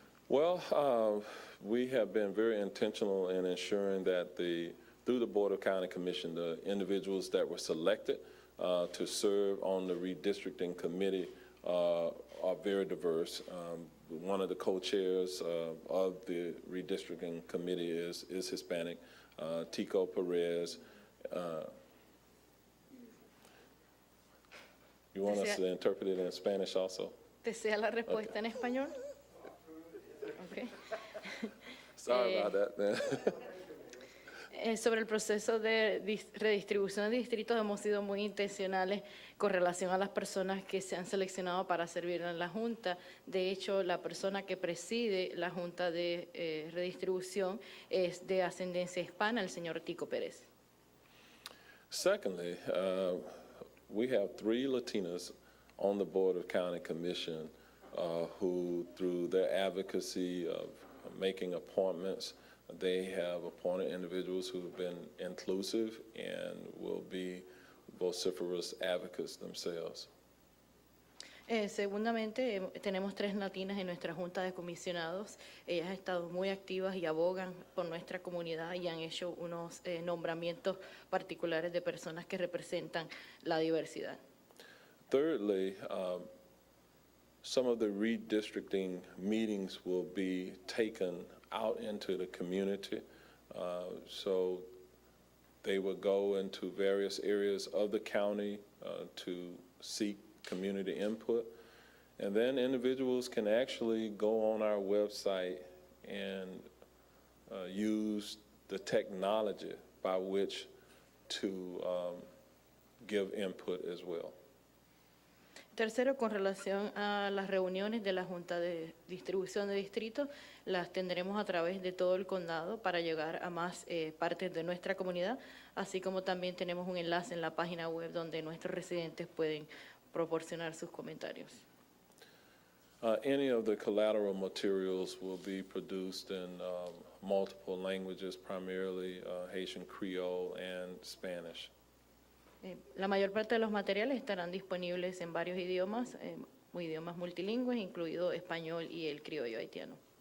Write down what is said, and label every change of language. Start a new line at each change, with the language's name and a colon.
English: Well, we have been very intentional in ensuring that through the Board of County Commission, the individuals that were selected to serve on the redistricting committee are very diverse. One of the co-chairs of the redistricting committee is Hispanic, Tico Perez. You want us to interpret it in Spanish also?
Spanish: ¿Desea la respuesta en español?
English: Sorry about that, man.
Spanish: Sobre el proceso de redistribución de distritos, hemos sido muy intencionales con relación a las personas que se han seleccionado para servir en la Junta. De hecho, la persona que preside la Junta de redistribución es de ascendencia hispana, el señor Tico Pérez.
English: Secondly, we have 3 Latinas on the Board of County Commission who, through their advocacy of making appointments, they have appointed individuals who have been inclusive and will be vociferous advocates themselves.
Spanish: Segundamente, tenemos 3 latinas en nuestra Junta de Comisionados. Ellas han estado muy activas y abogan por nuestra comunidad y han hecho unos nombramientos particulares de personas que representan la diversidad.
English: Thirdly, some of the redistricting meetings will be taken out into the community. So they will go into various areas of the county to seek community input. And then individuals can actually go on our website and use the technology by which to give input as well.
Spanish: Tercero, con relación a las reuniones de la Junta de Distribución de Distritos, las tendremos a través de todo el condado para llegar a más partes de nuestra comunidad, así como también tenemos un enlace en la página web donde nuestros residentes pueden proporcionar sus comentarios.
English: Any of the collateral materials will be produced in multiple languages, primarily Haitian Creole and Spanish.
Spanish: La mayor parte de los materiales estarán disponibles en varios idiomas, idiomas multilingües, incluido español y el criollo haitiano.